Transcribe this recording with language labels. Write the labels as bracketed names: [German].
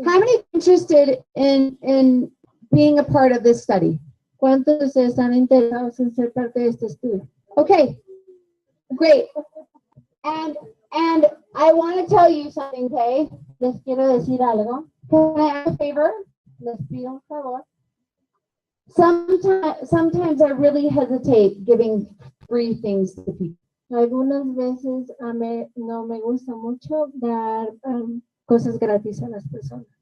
[English] How many interested in being a part of this study? [Spanish] ¿Cuántos de ustedes están interesados en ser parte de este estudio? [English] Okay. Great. And I want to tell you something, okay? [Spanish] Les quiero decir algo. [English] Can I ask a favor? [Spanish] Les pido un favor. [English] Sometimes I really hesitate giving free things to people. [Spanish] Algunas veces no me gusta mucho dar cosas gratis a las personas.